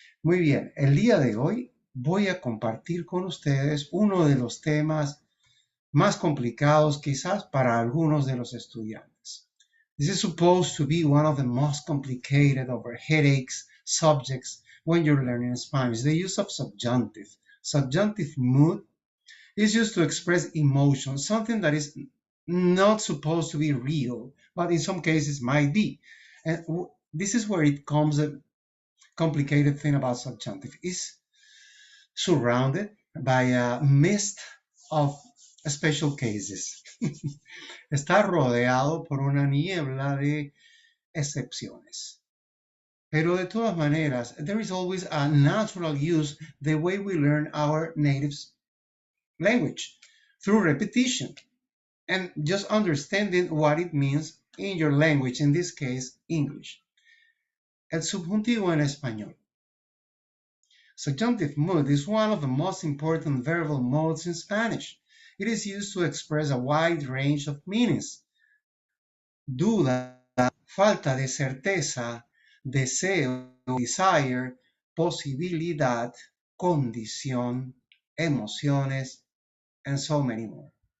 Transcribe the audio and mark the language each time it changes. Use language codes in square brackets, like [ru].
[es] Muy bien, el día de hoy voy a compartir con ustedes uno de los temas más complicados quizás para algunos de los estudiantes. [en] This is supposed to be one of the most complicated or headaches subjects when you're learning Spanish. The use of subjunctive. Subjunctive mood is used to express emotion, something that is not supposed to be real, but in some cases might be. And this is where it comes a complicated thing about subjunctive. It's surrounded by a mist of special cases. [es] Está rodeado por una niebla de excepciones. Pero de todas maneras, [en] there is always a natural use the way we learn our native language through repetition and just understanding what it means in your language, in this case, English. [es] El subjuntivo en español. [en] Subjunctive mood is one of the most important verbal modes in Spanish. It is used to express a wide range of meanings. [es] Duda, falta de certeza, deseo, desire, posibilidad, condición, emociones, [en] and so many more.